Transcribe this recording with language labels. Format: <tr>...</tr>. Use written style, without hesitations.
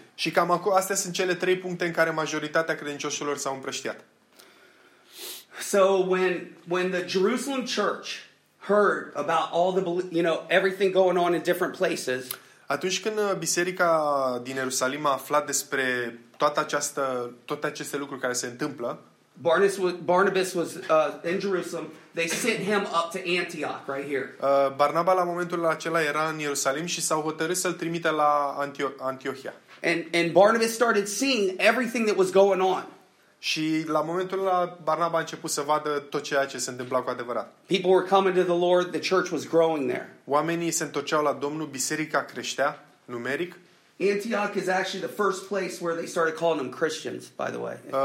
<ro>Și cam acolo, astea sunt cele trei puncte în care majoritatea credincioșilor s-au împrăștiat.</ro> <en>So when the Jerusalem church heard about all the everything going on in different places,</en> <ro>atunci când biserica din Ierusalim a aflat despre toate aceste lucruri care se întâmplă,</ro> <en>Barnabas was in Jerusalem. They sent him up to Antioch right here.</en> <ro>Barnaba la momentul acela era în Ierusalim și s-au hotărât să-l trimită la Antiohia.</ro> <en>And Barnabas started seeing everything that was going on.</en> <ro>Și la momentul ăla Barnaba a început să vadă tot ceea ce se întâmpla cu adevărat.</ro> <en>People were coming to the Lord, the church was growing there.</en> <ro>Oamenii se întorceau la Domnul, biserica creștea numeric.</ro> <en>Antioch is actually the first place where they started calling them Christians, by the way.</en>